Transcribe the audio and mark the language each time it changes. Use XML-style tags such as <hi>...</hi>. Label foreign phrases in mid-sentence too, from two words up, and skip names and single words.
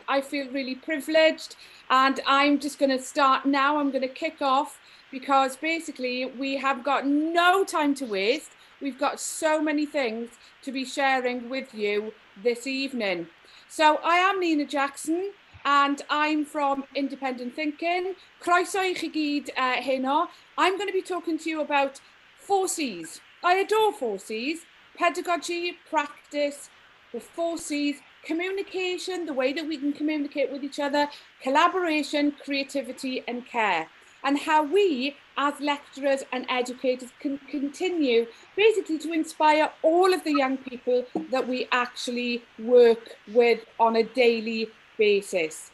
<en>I feel really privileged, and I'm just going to start now. I'm going to kick off because basically we have got no time to waste. We've got so many things to be sharing with you this evening. So I am Nina Jackson, and I'm from Independent Thinking.</en> <cy>Croeso I chi gyd heno.</cy> <en>I'm going to be talking to you about 4 C's. I adore 4 C's. Pedagogy, practice, the 4 C's, communication, the way that we can communicate with each other, collaboration, creativity and care. And how we as lecturers and educators can continue basically to inspire all of the young people that we actually work with on a daily basis.</en>